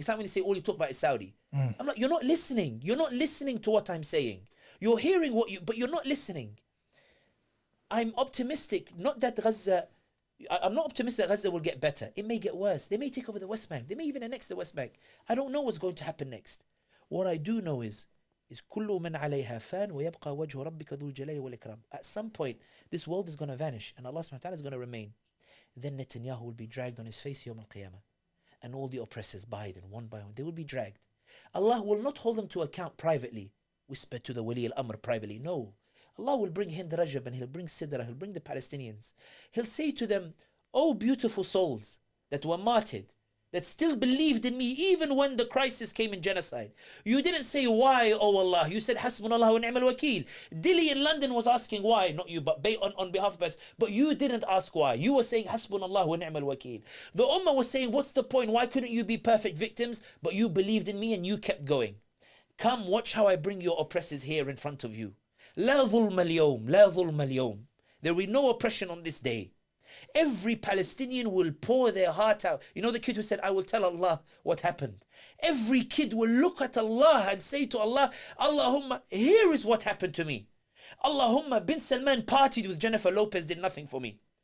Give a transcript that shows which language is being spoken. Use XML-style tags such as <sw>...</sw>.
<en>It's like when they say, all you talk about is Saudi. I'm like, you're not listening. You're not listening to what I'm saying. You're hearing but you're not listening. I'm optimistic, not that Gaza, I'm not optimistic that Gaza will get better. It may get worse. They may take over the West Bank. They may even annex the West Bank. I don't know what's going to happen next. What I do know is</en> <ar>كل من عليها فان ويبقى وجه ربك ذو الجلال والإكرام.</ar> <en>At some point, this world is going to vanish and Allah subhanahu wa ta'ala is going to remain. Then Netanyahu will be dragged on his face Yawm al-Qiyamah. And all the oppressors, Biden, one by one, they will be dragged. Allah will not hold them to account privately. Whisper to the Wali al-Amr privately. No. Allah will bring Hind Rajab and He'll bring Sidra, He'll bring the Palestinians. He'll say to them, oh beautiful souls that were martyred, that still believed in me even when the crisis came in genocide. You didn't say why, oh Allah. You said Hasbunallah wa ni'mal wakeel. Dilly in London was asking why, not you, but on behalf of us. But you didn't ask why. You were saying Hasbunallah wa ni'mal wakeel. The Ummah was saying, what's the point? Why couldn't you be perfect victims? But you believed in me and you kept going. Come, watch how I bring your oppressors here in front of you.</en> <ar>لا ظلم اليوم, لا ظلم اليوم.</ar> <en>There will be no oppression on this day. Every Palestinian will pour their heart out. You know the kid who said, I will tell Allah what happened. Every kid will look at Allah and say to Allah, Allahumma, here is what happened to me. Allahumma, bin Salman partied with Jennifer Lopez, did nothing for me.</en>